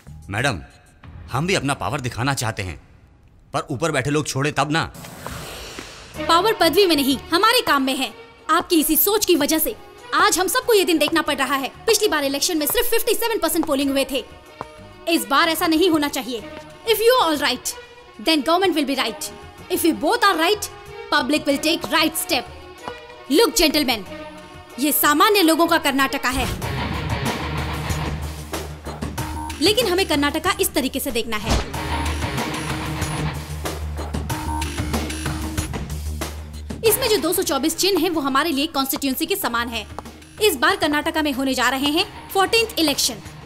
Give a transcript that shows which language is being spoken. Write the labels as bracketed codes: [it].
[hi] Madam, हम भी अपना पावर दिखाना चाहते हैं, पर ऊपर बैठे लोग छोड़े तब ना। पावर पदवी में नहीं, हमारे काम में है। आपकी इसी सोच की वजह से आज हम सबको ये दिन देखना पड़ रहा है। पिछली बार इलेक्शन में सिर्फ 57% पोलिंग हुए थे। इस बार ऐसा नहीं होना चाहिए। [en] If you are all right, then government will be right. If we both are right, public will take right step. Look, gentlemen, [hi] ये सामान्य लोगों का कर्नाटका है, लेकिन हमें कर्नाटका इस तरीके से देखना है। इसमें जो 224 चिन्ह हैं, वो हमारे लिए कॉन्स्टिट्यूंसी के समान है। इस बार कर्नाटका में होने जा रहे हैं 14th इलेक्शन।